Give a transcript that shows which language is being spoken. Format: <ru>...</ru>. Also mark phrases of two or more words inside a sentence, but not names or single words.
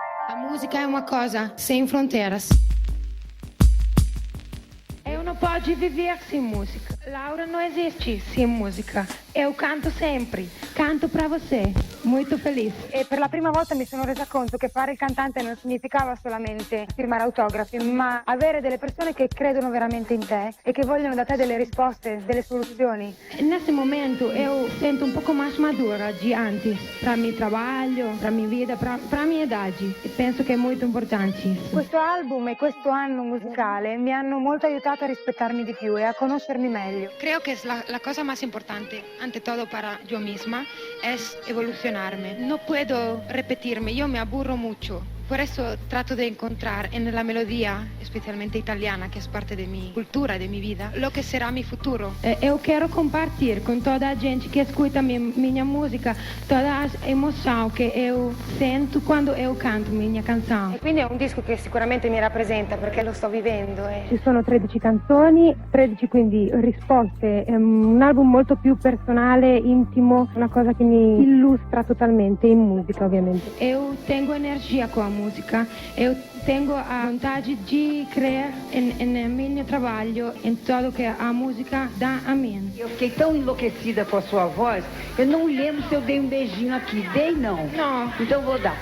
<pt>A música é uma coisa sem fronteiras. Eu não posso viver sem música. Laura não existe sem música. Eu canto sempre. Canto para você. Muito feliz.</pt> <it>E per la prima volta mi sono resa conto che fare il cantante non significava solamente firmare autografi, ma avere delle persone che credono veramente in te e che vogliono da te delle risposte, delle soluzioni.</it> <pt>Nesse momento eu sinto um pouco mais madura de antes. Para meu trabalho, para minha vida, para minha idade.</pt> <it>E penso che è molto importante isso. Questo album e questo anno musicale mi hanno molto aiutato a rispettarmi di più e a conoscermi meglio.</it> <es>Creo que es la cosa más importante, ante todo para yo misma, es evolucionarme. No puedo repetirme, yo me aburro mucho. Por eso trato de encontrar en la melodía, especialmente italiana, que es parte de mi cultura, de mi vida, lo que será mi futuro.</es> <pt>Eu quero compartilhar com toda a gente que escuta minha música, toda a emoção que eu sinto quando eu canto minha canção.</pt> <it>E quindi è un disco che sicuramente mi rappresenta perché lo sto vivendo. Ci sono 13 canzoni, 13 quindi risposte, è un album molto più personale, intimo, una cosa che mi illustra totalmente in musica ovviamente.</it> <pt>Eu tenho energia com a música, eu tenho a vontade de crer em meu trabalho, em tudo que a música dá a mim. Eu fiquei tão enlouquecida com a sua voz, eu não lembro se eu dei um beijinho aqui. Dei não? Não. Então vou dar.</pt>